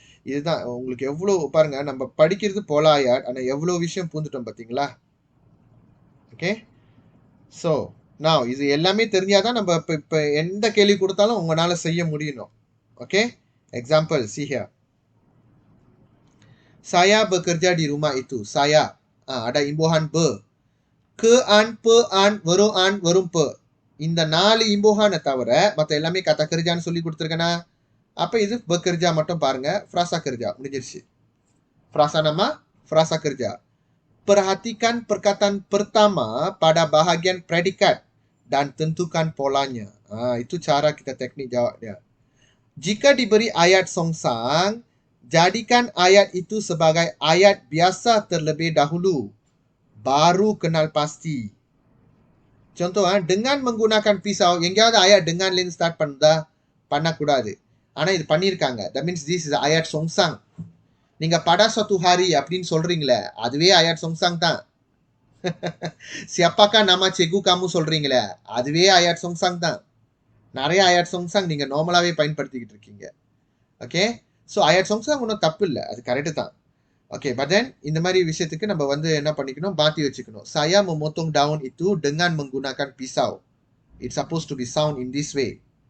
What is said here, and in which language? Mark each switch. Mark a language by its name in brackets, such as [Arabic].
[Tamil] இதுதான் உங்களுக்கு எவ்வளோ பாருங்க, நம்ம படிக்கிறது போலாயாட், ஆனால் எவ்வளோ விஷயம் பூந்துட்டோம் பார்த்தீங்களா? ஓகே, ஸோ நான் இது எல்லாமே தெரிஞ்சாதான் நம்ம இப்போ எந்த கேள்வி கொடுத்தாலும் உங்களால செய்ய முடியணும். [English] Okay, example see here. [Malay] Saya bekerja di rumah itu. Saya. Ada imbuhan be. Ke-an, pe-an, veru-an, verum-pe. [Tamil] இந்த 4 imbuhan தவிர மற்ற எல்லாமே kata kerjaan சொல்லி கொடுத்துருக்கேனா? அப்போ இது bekerja மட்டும் பாருங்க. [Malay] Frasa kerja. [Tamil] முடிஞ்சிருச்சு. [Malay] Frasa nama, frasa kerja. Perhatikan perkataan pertama pada bahagian predikat dan tentukan polanya. Itu cara kita teknik jawab dia. Jika diberi ayat songsang, jadikan ayat itu sebagai ayat biasa terlebih dahulu. Baru kenal pasti. Contoh, dengan menggunakan pisau, [Tamil] எங்கேயாவது [Malay] ayat dengan len start [Tamil] பண்ணக்கூடாது. ஆனால் இது பண்ணியிருக்காங்க. [English] That means this is ayat songsang. [Tamil] நீங்க [Malay] pada suatu hari [Tamil] அப்படின்னு சொல்றீங்களே, அதுவே ayat songsang தான். [Malay] Siapakah nama cikgu kamu [Tamil] சொல்றீங்களே, அதுவே [Malay] ayat songsang தான். [Tamil] நிறைய ayat songsang நீங்க நார்மலாவே பயன்படுத்திக்கிட்டு இருக்கீங்க. ஓகே, ஸோ ayat songsang ஒன்றும் தப்பு இல்லை, அது கரெக்டு தான். ஓகே, பட் தென் இந்த மாதிரி விஷயத்துக்கு நம்ம என்ன பண்ணிக்கணும், மாற்றி வச்சுக்கணும். [Malay] Saya memotong daun itu dengan menggunakan pisau. [English] It's supposed to be sound in this way.